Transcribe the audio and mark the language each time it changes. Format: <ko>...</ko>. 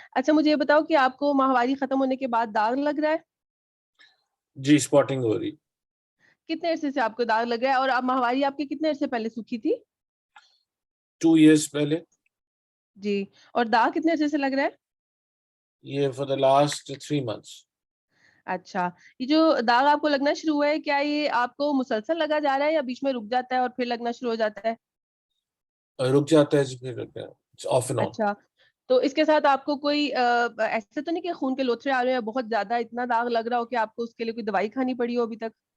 <hi>अच्छा, मुझे ये बताओ कि आपको माहवारी खत्म होने के बाद दाग लग रहा है? जी, स्पॉटिंग हो रही. कितने अरसे से आपको दाग लग रहा है और अब माहवारी आपकी कितने अरसे पहले सूखी थी? 2</hi> <en>years</en> <hi>पहले. जी, और दाग कितने अरसे से लग रहा है? ये</hi> <en>for the last 3 months.</en> <hi>अच्छा, ये जो दाग आपको लगना शुरू हुआ है, क्या ये आपको मुसलसल लगा जा रहा है या बीच में रुक जाता है और फिर लगना शुरू हो जाता है? रुक जाता है जी, फिर लगता है.</hi> <en>It's off and on.</en> <hi>अच्छा, तो इसके साथ आपको कोई ऐसा तो नहीं कि खून के लोथड़े आ रहे हैं, बहुत ज़्यादा इतना दाग लग रहा हो कि आपको उसके लिए कोई दवाई खानी पड़ी हो अभी तक?</hi>